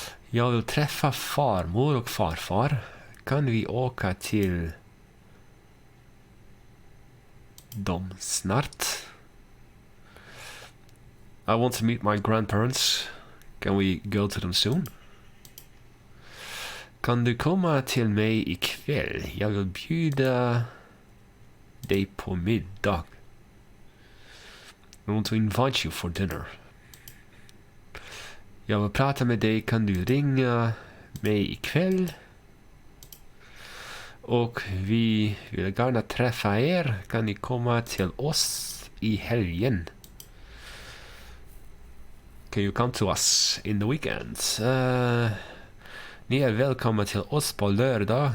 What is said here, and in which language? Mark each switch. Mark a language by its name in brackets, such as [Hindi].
[Swedish] Jag vill träffa farmor och farfar. Kan vi åka till dem snart? [English] I want to meet my grandparents. Can we go to them soon? [Swedish] Kan du komma till mig ikväll? Jag vill bjuda dig på middag. [English] I want to invite you for dinner. [Swedish] Jag vill prata med dig. Kan du ringa mig ikväll? Och vi vill gärna träffa er. Kan ni komma till oss i helgen? [English] Can you come to us in the weekends? [Swedish] Ni är välkomna till oss på lördag.